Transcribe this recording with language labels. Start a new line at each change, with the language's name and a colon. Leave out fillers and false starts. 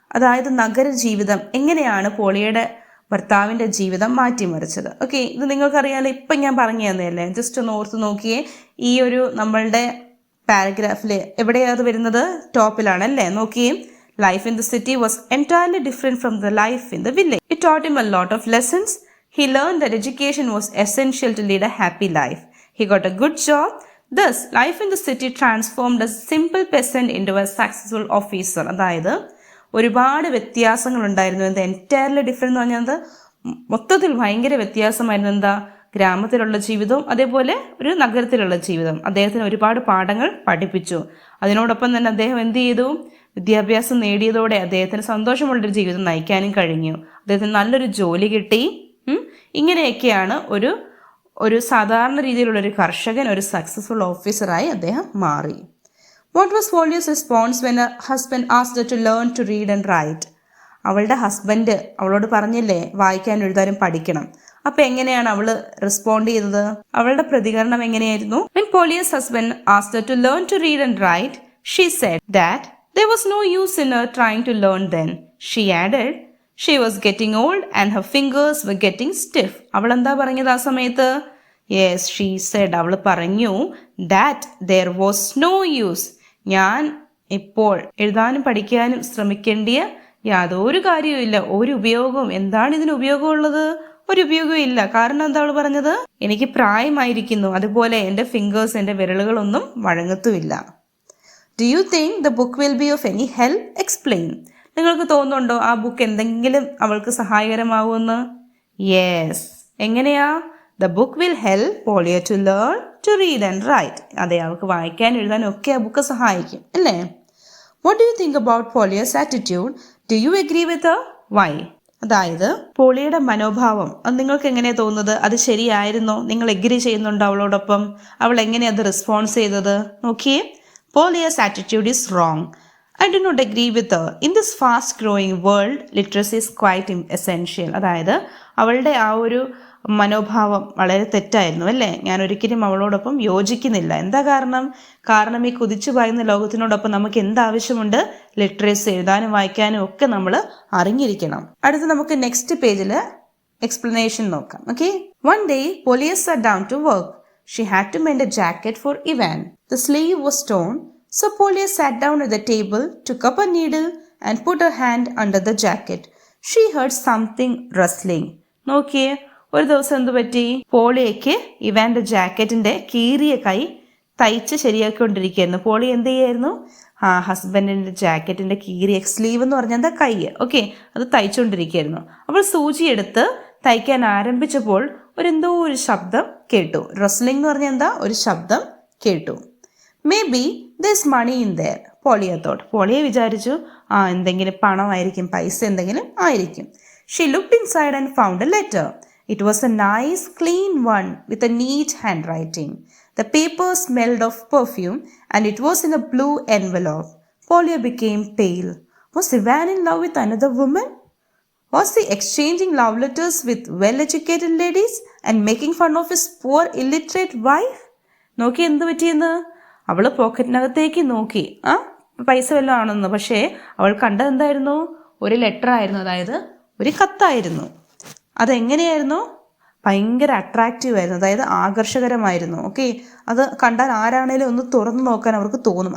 Malayalam: അതായത് നഗര ജീവിതം എങ്ങനെയാണ് പോളിയയുടെ ഭർത്താവിൻ്റെ ജീവിതം മാറ്റിമറിച്ചത്? ഓക്കെ, ഇത് നിങ്ങൾക്കറിയാലോ, ഇപ്പം ഞാൻ പറഞ്ഞു തന്നെയല്ലേ, ജസ്റ്റ് ഒന്ന് ഓർത്ത് നോക്കിയേ. ഈ ഒരു നമ്മളുടെ പാരഗ്രാഫിൽ എവിടെയാണ് അത് വരുന്നത്? ടോപ്പിലാണല്ലേ.
English: നോക്കിയേ, life in the city was entirely different from the life in the village. It taught him a lot of lessons. He learned that education was essential to lead a happy life. He got a good job. Thus, life in the city transformed a simple peasant into a successful officer.
Malayalam: അതായത് ഒരുപാട് വ്യത്യാസങ്ങൾ ഉണ്ടായിരുന്നു. എന്താ
English: entirely different
Malayalam: എന്ന് പറഞ്ഞത്? മൊത്തത്തിൽ ഭയങ്കര വ്യത്യാസമായിരുന്നു. എന്താ? ഗ്രാമത്തിലുള്ള ജീവിതവും അതേപോലെ ഒരു നഗരത്തിലുള്ള ജീവിതം അദ്ദേഹത്തിന് ഒരുപാട് പാഠങ്ങൾ പഠിപ്പിച്ചു. അതിനോടൊപ്പം തന്നെ അദ്ദേഹം എന്ത് ചെയ്തു? വിദ്യാഭ്യാസം നേടിയതോടെ അദ്ദേഹത്തിന് സന്തോഷമുള്ളൊരു ജീവിതം നയിക്കാനും കഴിഞ്ഞു. അദ്ദേഹത്തിന് നല്ലൊരു ജോലി കിട്ടി. ഇങ്ങനെയൊക്കെയാണ് ഒരു സാധാരണ രീതിയിലുള്ളൊരു കർഷകൻ ഒരു സക്സസ്ഫുൾ ഓഫീസറായി അദ്ദേഹം മാറി.
English: What was Polia's response when a husband asked to learn to read and write?
Malayalam: അവളുടെ ഹസ്ബൻഡ് അവളോട് പറഞ്ഞില്ലേ വായിക്കാനും എഴുതാനും പഠിക്കണം. അപ്പം എങ്ങനെയാണ് അവൾ റെസ്പോണ്ട് ചെയ്തത്? അവളുടെ പ്രതികരണം എങ്ങനെയായിരുന്നു?
English: When Polia's husband asked to learn to read and write, she said that there was no use in her trying to learn then. She added, she was getting old and her fingers were getting stiff.
Malayalam: അവൾ എന്താ പറഞ്ഞത് ആ സമയത്ത്?
English: yes, she said,
Malayalam: അവൾ പറഞ്ഞു
English: that there was no use.
Malayalam: ഞാൻ ഇപ്പോൾ എഴുതാനും പഠിക്കാനും ശ്രമിക്കേണ്ടിയ യാതൊരു കാര്യവുമില്ല. ഒരു ഉപയോഗവും. എന്താണ് ഇതിന് ഉപയോഗമുള്ളത്? ഒരു ഉപയോഗവും ഇല്ല. കാരണം എന്താ അവൾ പറഞ്ഞത്? എനിക്ക് പ്രായമായിരിക്കുന്നു, അതുപോലെ എൻ്റെ ഫിംഗേഴ്സ്, എൻ്റെ വിരലുകളൊന്നും വഴങ്ങത്തുമില്ല.
English: Do you think the book will be of any help? Explain.
Malayalam: നിങ്ങൾക്ക് തോന്നുന്നുണ്ടോ ആ ബുക്ക് എന്തെങ്കിലും അവൾക്ക് സഹായകരമാവുമെന്ന്?
English: Yes.
Malayalam: എങ്ങനെയാ?
English: The book will help Polia to learn to read and write.
Malayalam: അതെ, അവൾക്ക് വായിക്കാനും എഴുതാനും ഒക്കെ ആ ബുക്ക് സഹായിക്കും, അല്ലേ?
English: What do you think about Polia's attitude? Do you agree with her? Why?
Malayalam: അതായത് പോളിയുടെ മനോഭാവം അത് നിങ്ങൾക്ക് എങ്ങനെയാണ് തോന്നുന്നത്? അത് ശരിയായിരുന്നോ? നിങ്ങൾ എഗ്രി ചെയ്യുന്നുണ്ടോ അവളോടൊപ്പം? അവൾ എങ്ങനെയാണ് അത് റെസ്പോൺസ് ചെയ്തത്? നോക്കിയേ.
English: Polya's attitude is wrong. I do not agree with her. In this fast growing world, literacy is quite essential.
Malayalam: അതായത് അവളുടെ ആ ഒരു മനോഭാവം വളരെ തെറ്റായിരുന്നു, അല്ലേ? ഞാൻ ഒരിക്കലും അവളോടൊപ്പം യോജിക്കുന്നില്ല. എന്താ കാരണം? കാരണം ഈ കുതിച്ചു പായുന്ന ലോകത്തിനോടൊപ്പം നമുക്ക് എന്താവശ്യമുണ്ട്? ലിറ്ററസി, എഴുതാനും വായിക്കാനും ഒക്കെ നമ്മൾ അറിഞ്ഞിരിക്കണം. അടുത്ത് നമുക്ക് നെക്സ്റ്റ് പേജിൽ എക്സ്പ്ലനേഷൻ നോക്കാം. Okay.
English: One day, Polya sat down to work. She had to mend a jacket for Ivan. The sleeve was torn, so Polya sat down at the table, took up a needle and put her hand under the jacket. She heard something rustling.
Malayalam: നോക്കിയേ, ഒരു ദിവസം എന്തു പറ്റി? പോളിയയ്ക്ക് ഇവാന്റെ ജാക്കറ്റിന്റെ കീറിയ കൈ തയ്ച്ച് ശരിയാക്കിക്കൊണ്ടിരിക്കുകയായിരുന്നു. Poly എന്ത് ചെയ്യായിരുന്നു? ഹസ്ബൻഡിന്റെ ജാക്കറ്റിന്റെ കീറിയ സ്ലീവ് എന്ന് പറഞ്ഞാൽ എന്താ? കൈ. ഓക്കെ, അത് തയ്ച്ചുകൊണ്ടിരിക്കുകയായിരുന്നു. അപ്പോൾ സൂചിയെടുത്ത് തയ്ക്കാൻ ആരംഭിച്ചപ്പോൾ എന്തോ ഒരു ശബ്ദം കേട്ടു. റസ്ലിംഗ് എന്ന് പറഞ്ഞാൽ എന്താ? ഒരു ശബ്ദം കേട്ടു.
English: Maybe this money in there, Polia thought.
Malayalam: പോളിയ വിചാരിച്ചു എന്തെങ്കിലും പണമായിരിക്കും, പൈസ എന്തെങ്കിലും ആയിരിക്കും.
English: She looked inside and found a letter. It was a nice clean one with a neat hand writing. The paper smelled of perfume and it was in a blue envelope. Polia became pale. Was Ivan in love with another woman? Was he exchanging love letters with well-educated ladies and making fun of his poor illiterate wife?
Malayalam: നോക്കി എന്ത് പറ്റിയെന്ന്? അവൾ പോക്കറ്റിനകത്തേക്ക് നോക്കി, പൈസ വല്ലതും ആണെന്ന്. പക്ഷേ അവൾ കണ്ടത് എന്തായിരുന്നു? ഒരു ലെറ്റർ ആയിരുന്നു, അതായത് ഒരു കത്തായിരുന്നു. അതെങ്ങനെയായിരുന്നു? ഭയങ്കര അട്രാക്റ്റീവ് ആയിരുന്നു, അതായത് ആകർഷകരമായിരുന്നു. ഓക്കെ, അത് കണ്ടാൽ ആരാണേലും ഒന്ന് തുറന്നു നോക്കാൻ അവർക്ക് തോന്നും.